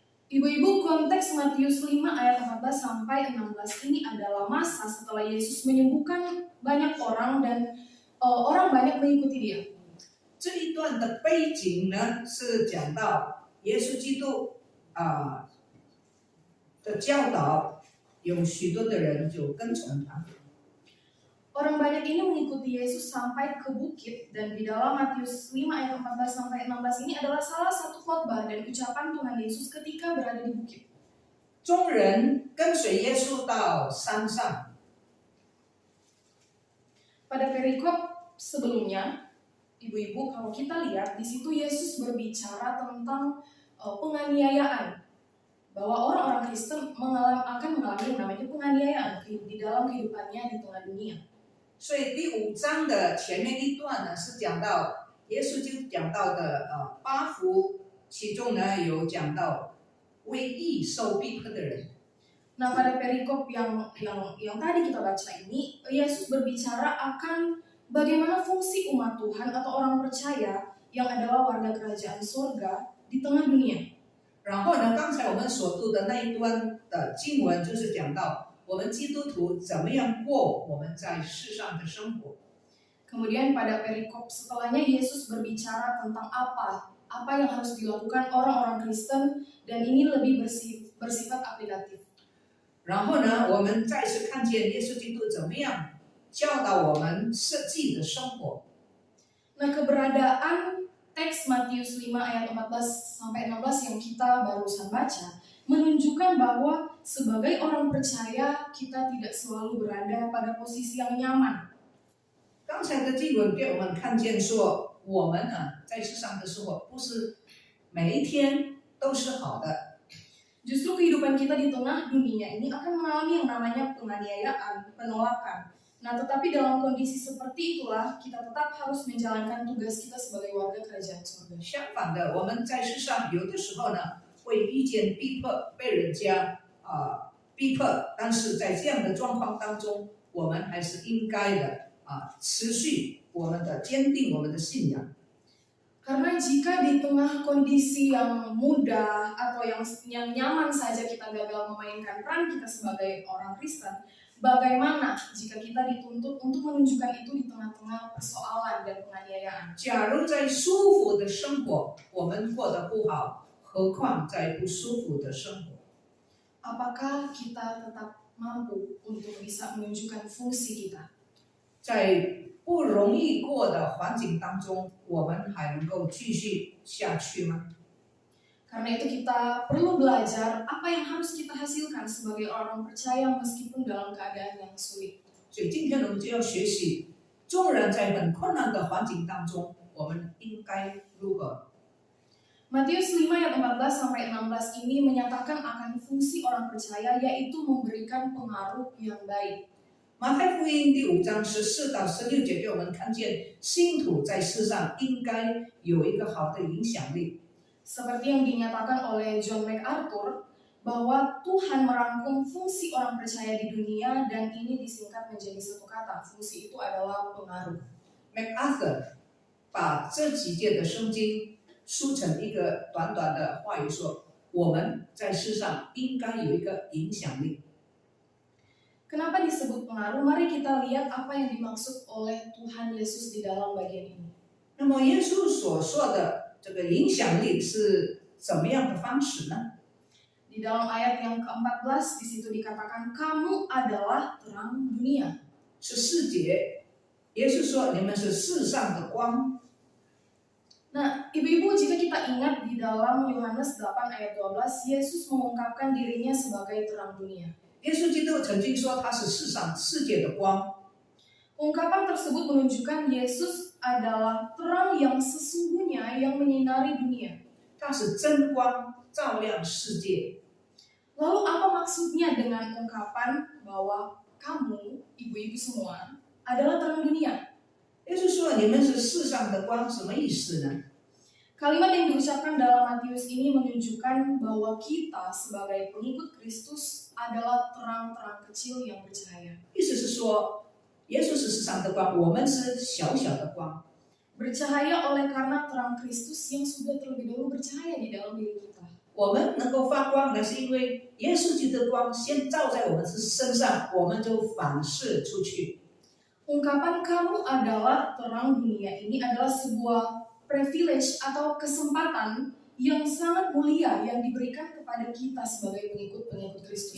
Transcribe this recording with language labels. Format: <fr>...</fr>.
<id>Ibu-ibu, konteks Matius 5 ayat 14 sampai 16 ini adalah masa setelah Yesus menyembuhkan banyak orang dan orang banyak mengikuti dia.</id> <zh>这一段的背景呢，是讲到耶稣基督的教导，有许多的人就跟从他。</zh> <id>Orang banyak ini mengikuti Yesus sampai ke bukit, dan di dalam Matius 5 ayat 14 sampai 16 ini adalah salah satu khotbah dan ucapan Tuhan Yesus ketika berada di bukit.</id> <zh>众人跟随耶稣到山上，</zh> <id>Pada perikop sebelumnya, ibu-ibu, kalau kita lihat di situ Yesus berbicara tentang penganiayaan, bahwa orang-orang Kristen akan mengalami yang namanya penganiayaan di dalam kehidupannya di tengah dunia.</id> <zh>所以第5章的前面一段呢，是讲到耶稣就讲到的8福，其中呢有讲到为义受逼迫的人。</zh> <id>Nah, pada perikop yang tadi kita baca ini, Yesus berbicara akan bagaimana fungsi umat Tuhan atau orang percaya yang adalah warga kerajaan surga di tengah dunia.</id> <zh>然后呢，刚才我们所读的那一段的经文就是讲到我们基督徒怎么样过我们在世上的生活。</zh> <id>Kemudian pada perikop setelahnya Yesus berbicara tentang apa yang harus dilakukan orang-orang Kristen, dan ini lebih bersifat aplikatif.</id> <zh>然后呢，我们再次看见耶稣基督怎么样教导我们自己的生活。</zh> <id>Nah, keberadaan teks Matius 5 ayat 14 sampai 16 yang kita barusan baca menunjukkan bahwa sebagai orang percaya kita tidak selalu berada pada posisi yang nyaman.</id> <zh>刚才的经文给我们看见说，我们呢在世上的时候，不是每一天都是好的。</zh> <id>Justru kehidupan kita di tengah dunia ini akan mengalami yang namanya penganiayaan, penolakan. Nah, tetapi dalam kondisi seperti itulah kita tetap harus menjalankan tugas kita sebagai warga kerajaan surga.</id> <zh>相反的，我们在世上有的时候呢，会遇见逼迫，被人家逼迫，但是在这样的状况当中，我们还是应该的持续我们的坚定我们的信仰。</zh> <id>Karena jika di tengah kondisi yang mudah atau yang nyaman saja kita gagal memainkan peran kita sebagai orang Kristen, bagaimana jika kita dituntut untuk menunjukkan itu di tengah-tengah persoalan dan penganiayaan?</id> <zh>假如在舒服的生活我们过得不好，何况在不舒服的生活？</zh> <id>Apakah kita tetap mampu untuk bisa menunjukkan fungsi kita?</id> <zh>在不容易过的环境当中，我们还能够继续下去吗？</zh> <id>Karena itu kita perlu belajar apa yang harus kita hasilkan sebagai orang percaya meskipun dalam keadaan yang sulit.</id> <zh>所以今天我们就要学习，纵然在很困难的环境当中，我们应该如何？</zh> <id>Matius 5 ayat 14 sampai 16 ini menyatakan akan fungsi orang percaya, yaitu memberikan pengaruh yang baik.</id> <zh>马太福音第5章14到16节给我们看见，信徒在世上应该有一个好的影响力。</zh> <id>Seperti yang dinyatakan oleh John MacArthur, bahwa Tuhan merangkum fungsi orang percaya di dunia dan ini disingkat menjadi satu kata. Fungsi itu adalah pengaruh.</id> <zh>MacArthur 把这几节的圣经梳成一个短短的话语说，我们在世上应该有一个影响力。</zh> <id>Kenapa disebut pengaruh? Mari kita lihat apa yang dimaksud oleh Tuhan Yesus di dalam bagian ini.</id> <zh>那么耶稣所说的这个影响力是怎么样的方式呢？</zh> <id>Di dalam ayat yang ke-14 di situ dikatakan kamu adalah terang dunia.</id> <zh>14节，耶稣说你们是世上的光。</zh> <id>Nah, ibu-ibu, jika kita ingat di dalam Yohanes 8 ayat 12, Yesus mengungkapkan dirinya sebagai terang dunia.</id> <zh>耶稣基督曾经说他是世界的光。</zh> <id>Ungkapan tersebut menunjukkan Yesus adalah terang yang sesungguhnya yang menyinari dunia.</id> <zh>他是真光，照亮世界。</zh> <id>Lalu apa maksudnya dengan ungkapan bahwa kamu, ibu-ibu semua, adalah terang dunia?</id> <zh>耶稣说你们是世上的光，什么意思呢？</zh> <id>Kalimat yang diucapkan dalam Matius ini menunjukkan bahwa kita sebagai pengikut Kristus adalah terang-terang kecil yang bercahaya.</id> <zh>意思是说，耶稣是世上的光，我们是小小的光。</zh> <id>Bercahaya oleh karena terang Kristus yang sudah terlebih dahulu bercahaya di dalam diri kita.</id> <zh>我们能够发光，那是因为耶稣基督的光先照在我们身上，我们就反射出去。</zh> <id>Ungkapan kamu adalah terang dunia ini adalah sebuah privilege atau kesempatan yang sangat mulia yang diberikan kepada kita sebagai pengikut-pengikut Kristus.</id>